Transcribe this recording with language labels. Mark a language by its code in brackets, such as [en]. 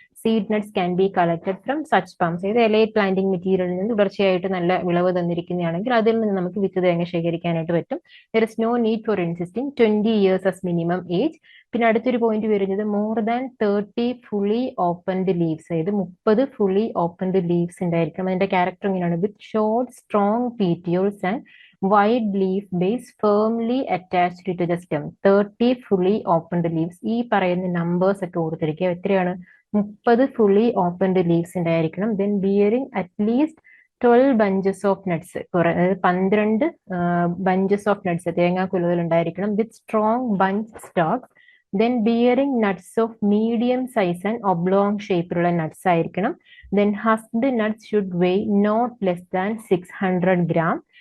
[en] Seed nuts can be collected from such palms. [ml] ഇത് elite planting മെറ്റീരിയലിൽ നിന്ന് തുടർച്ചയായിട്ട് നല്ല വിളവ് തന്നിരിക്കുന്നതാണെങ്കിൽ അതിൽ നിന്ന് നമുക്ക് വിത്ത് തേങ്ങ ശേഖരിക്കാനായിട്ട് പറ്റും. [en] There is no need for insisting 20 years as minimum age. [ml] പിന്നെ അടുത്തൊരു പോയിന്റ് വരുന്നത് [en] more than 30 fully opened leaves, [ml] അതായത് [en] 30 fully opened leaves [ml] ഉണ്ടായിരിക്കും. അതിന്റെ ക്യാരക്ടർ എങ്ങനെയാണ്? [en] With short strong petioles and wide leaf base firmly attached to the stem. 30 fully opened leaves. [ml] ഈ പറയുന്ന numbers ഒക്കെ ഓർത്തിരിക്കുക. എത്രയാണ്? [en] 30 fully opened leaves [ml] ഉണ്ടായിരിക്കണം. [en] then bearing at least 12 bunches of nuts, [ml] അതായത് [en] 12 bunches of nuts [ml] തേങ്ങാക്കുലകൾ ഉണ്ടായിരിക്കണം. [en] With strong bunch stalks. Then bearing nuts of medium size and oblong [ml] ഷേപ്പിലുള്ള nuts ആയിരിക്കണം. [en] Then husked nuts should weigh not less than 600 gram.